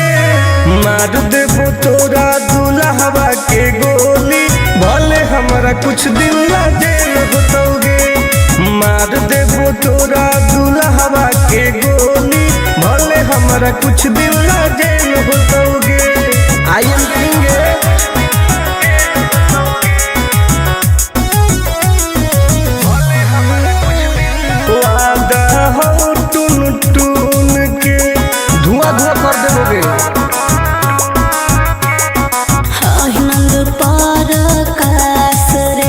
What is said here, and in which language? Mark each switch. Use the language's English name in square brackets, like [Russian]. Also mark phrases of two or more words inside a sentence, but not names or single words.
[Maithili] मार देबो तोरा दुल्हवा के गोली, भले हमारा कुछ दिन ला जेल होतोगे। मार देबो तोरा दुल्हवा के गोली, भले हमारा कुछ दिन ला जेल होतोगे। [English] I am king. [Maithili] वादा हो टून टून के धुआं धुआं कर देबोगे। आनंद पार कास रे